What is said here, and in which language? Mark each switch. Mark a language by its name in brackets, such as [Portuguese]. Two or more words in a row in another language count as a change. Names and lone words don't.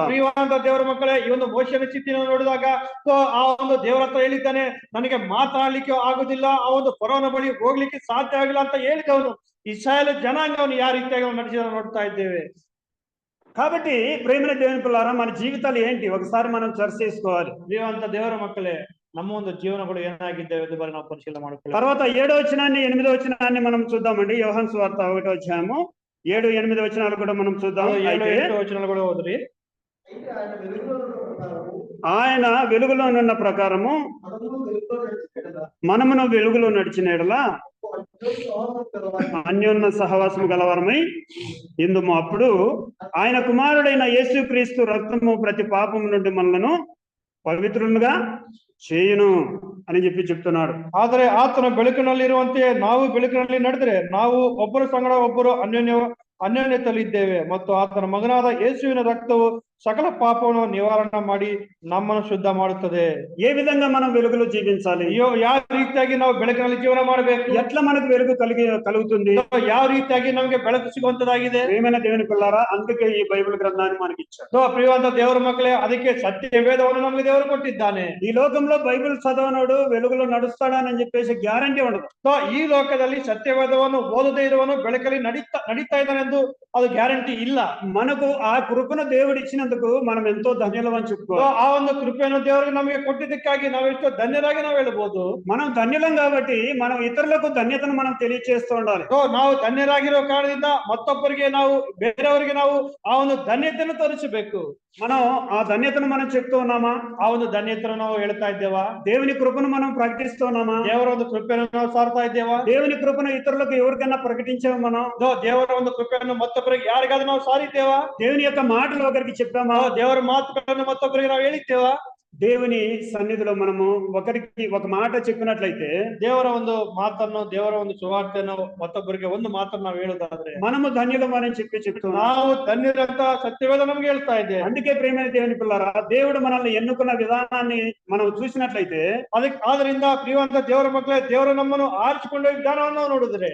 [Kannada] ಪ್ರಿಯವಾದ ದೇವರ ಮಕ್ಕಳೇ, ಈ ಒಂದು ಮೋಶೆಯ ಸ್ಥಿತಿಯನ್ನು ನೋಡಿದಾಗ ಆ ಒಂದು ದೇವರ ಹತ್ರ ಹೇಳಿದ್ದಾನೆ, ನನಗೆ ಮಾತಾಡ್ಲಿಕ್ಕೆ ಆಗುದಿಲ್ಲ, ಆ ಒಂದು ಫರೋನ ಬಳಿ ಹೋಗ್ಲಿಕ್ಕೆ ಸಾಧ್ಯ ಆಗಿಲ್ಲ ಅಂತ ಹೇಳಿದವನು ಇಸ್ರಾಯೇಲ್ ಜನಾಂಗವನ್ನು ಯಾವ ರೀತಿಯಾಗಿ ನಡೆಸಿದ ನೋಡ್ತಾ ಇದ್ದೇವೆ. [Telugu] కాబట్టి ప్రేమైన దేవుని పిల్లారా, మన జీవితాలు ఏంటి ఒకసారి మనం చర్చ చేసుకోవాలి. [Kannada] ಪ್ರಿಯವಂತ ದೇವರ ಮಕ್ಕಳೇ, ನಮ್ಮ ಒಂದು ಜೀವನಗಳು ಏನಾಗಿದ್ದೇವೆ ಎಂದು ಬಾರಿ ನಾವು ಪರಿಶೀಲನೆ ಮಾಡಿಕೊಳ್ಳೋಣ. [Telugu] తర్వాత 7వ వచనాన్ని 8వ వచనాన్ని మనం చూద్దామండి. యోహాను సువార్త 1వ అధ్యాయము 7, 8 వచనాలు కూడా మనం చూద్దాం. 7, 8 వచనాలు కూడా ఓదురి. ఆయన వెలుగులోనున్న ప్రకారము మనమును వెలుగులో నడిచిన యెడల అన్యోన్య సహవాసము గలవారమై ఇందుము. అప్పుడు ఆయన కుమారుడైన యేసుక్రీస్తు రక్తము ప్రతి పాపము నుండి మనలను పవిత్రులుగా చేయును అని చెప్తున్నాడు. [Kannada] ಆದರೆ ಆತನ ಬೆಳಕಿನಲ್ಲಿರುವಂತೆ ನಾವು ಬೆಳಕಿನಲ್ಲಿ ನಡೆದರೆ ನಾವು ಒಬ್ಬರ ಸಂಗಡ ಒಬ್ಬರು ಅನ್ಯೋನ್ಯತೆಯಲ್ಲಿದ್ದೇವೆ ಮತ್ತು ಆತನ ಮಗನಾದ ಯೇಸುವಿನ ರಕ್ತವು [Telugu] సకల పాపమును నివారణ [Kannada] ಮಾಡಿ ನಮ್ಮನ್ನು ಶುದ್ಧ ಮಾಡುತ್ತದೆ. [Telugu] ఏ విధంగా మనం వెలుగులో జీవించాలి? [Kannada] ಯಾವ ರೀತಿಯಾಗಿ ನಾವು ಬೆಳಕಿನಲ್ಲಿ ಜೀವನ ಮಾಡಬೇಕು? [Telugu] ఎట్లా మనకు వెలుగు కలుగుతుంది? [Kannada] ಯಾವ ರೀತಿಯಾಗಿ ನಮಗೆ ಬೆಳಕು ಸಿಗುವಂತದಾಗಿದೆ? [Telugu] ప్రియమైన దేవుని పిల్లారా, అందుకే ఈ బైబిల్ గ్రంథాన్ని మనకి ఇచ్చాడు. [Kannada] ప్రియవంత ದೇವರ ಮಕ್ಕಳೇ, ಅದಕ್ಕೆ ಸತ್ಯ ವೇದವನ್ನು ನಮಗೆ ದೇವರು ಕೊಟ್ಟಿದ್ದಾನೆ. [Telugu] ఈ లోకంలో బైబిల్ చదవనోడు వెలుగులో నడుస్తాడని చెప్పేసి గ్యారంటీ ఉండదు. [Kannada] ಈ ಲೋಕದಲ್ಲಿ ಸತ್ಯವೇದವನ್ನು ಓದದೇ ಇರುವನು ಬೆಳಕಲ್ಲಿ ನಡೀತಾ ಇದ್ದಾನೆ ಎಂದು ಅದು ಗ್ಯಾರಂಟಿ ಇಲ್ಲ. [Telugu] మనకు ఆ కృపను దేవుడు ఇచ్చినందుకు మనం ఎంతో ధన్యులమని చెప్పుకోవాలి. [Kannada] ಆ ಒಂದು ಕೃಪೆಯನ್ನು ದೇವರಿಗೆ ನಮಗೆ ಕೊಟ್ಟಿದ್ದಕ್ಕಾಗಿ ನಾವು ಎಷ್ಟೋ ಧನ್ಯರಾಗಿ ನಾವು ಹೇಳಬಹುದು. [Telugu] మనం ధన్యులం కాబట్టి మనం ఇతరులకు ధన్యతను మనం తెలియజేస్తూ ఉండాలి. [Kannada] ನಾವು ಧನ್ಯರಾಗಿರೋ ಕಾರಣದಿಂದ ಮತ್ತೊಬ್ಬರಿಗೆ ನಾವು ಬೇರೆಯವರಿಗೆ ನಾವು ಆ ಒಂದು ಧನ್ಯತೆಯನ್ನು ತೋರಿಸಬೇಕು. [Telugu] మనం ఆ ధన్యతను మనం చెప్తూ ఉన్నామా? [Kannada] ಆ ಒಂದು ಧನ್ಯತೆಯನ್ನು ನಾವು ಹೇಳ್ತಾ ಇದ್ದೇವಾ? [Telugu] దేవుని కృపను మనం ప్రకటిస్తున్నామా? [Kannada] ದೇವರ ಒಂದು ಕೃಪೆಯನ್ನು ನಾವು ಸಾರ್ತಾ ಇದ್ದೇವಾ? [Telugu] దేవుని కృపను ఇతరులకు ఎవరికైనా ప్రకటించామా? మనం [Kannada] ದೇವರ ಒಂದು ಕೃಪೆಯನ್ನು ಮತ್ತೊಬ್ಬರಿಗೆ ಯಾರಿಗಾದ್ರೂ ನಾವು ಸಾರಿದ್ದೇವಾ? [Telugu] దేవుని యొక్క మాటలు ఒకరికి చెప్పామా? [Kannada] ದೇವರ ಮಾತುಗಳನ್ನು ಮತ್ತೊಬ್ಬರಿಗೆ ನಾವು ಹೇಳಿದ್ದೇವಾ? [Telugu] దేవుని సన్నిధిలో మనము ఒకరికి ఒక మాట చెప్పినట్లయితే, [Kannada] ದೇವರ ಒಂದು ಮಾತನ್ನು, ದೇವರ ಒಂದು ಸುವಾರ್ತೆಯನ್ನು ಮತ್ತೊಬ್ಬರಿಗೆ ಒಂದು ಮಾತನ್ನು ನಾವು ಹೇಳುವುದಾದ್ರೆ [Telugu] మనము ధన్యులం అని చెప్తున్నాం. [Kannada] ನಾವು ಧನ್ಯರಂತ ಸತ್ಯವೇದ ನಮ್ಗೆ ಹೇಳ್ತಾ ಇದೆ. [Telugu] అందుకే ప్రియమైన దేవుని పిల్లారా, దేవుడు మనల్ని ఎన్నుకున్న విధానాన్ని మనం చూసినట్లయితే, [Kannada] ಆದ್ರಿಂದ ಪ್ರಿಯವಂತ ದೇವರ ಮಕ್ಕಳೇ, ದೇವರು ನಮ್ಮನ್ನು ಆರಿಸಿಕೊಂಡ ವಿಧಾನವನ್ನು ನೋಡಿದ್ರೆ,